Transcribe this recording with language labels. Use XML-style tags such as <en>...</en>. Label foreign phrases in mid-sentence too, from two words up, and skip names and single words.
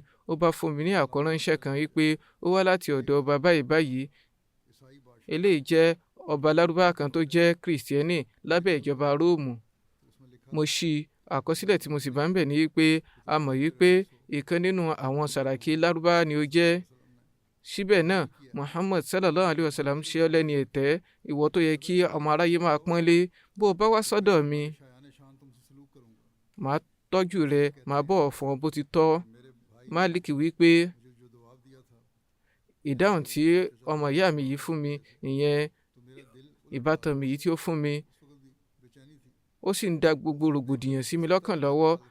<yo>Ó bá fún mi ní àkọ́ránṣẹ́ kan wí pé ó wá láti ọ̀dọ̀ ọba báyìí báyìí. Eléyìí jẹ́ ọba Lárúbáwá kan tó jẹ́ Kìrìsìtẹ́nì lábẹ́ ìjọba Róòmù. Mo ṣí àkọsílẹ̀ tí mo sì bá ń bẹ̀ ní wípé a mọ̀ wípé ìkan nínú àwọn sàràkí Lárúbáwá ni ó jẹ́. Síbẹ̀ náà, Muhammad</yo> <ar>صلى الله عليه وسلم</ar> <yo>ṣe ọ́ lẹ́ni ẹ̀tẹ́, ìwọ tó yẹ kí ọmọ aráyé máa pọ́nlé. Bó o bá wá sọ́dọ̀ mi, màá tọ́jú rẹ, màá bọ̀wọ̀ fún ọ bó ti tọ́. Malik wípé ìdáhùn tí ọmọ ìyá mi yìí fún mi, ìyẹn ìbátan mi yìí tí ó fún mi, ó sì ń da gbogbo rògbòdìyàn sí mi lọ́kàn lọ́wọ́.</yo>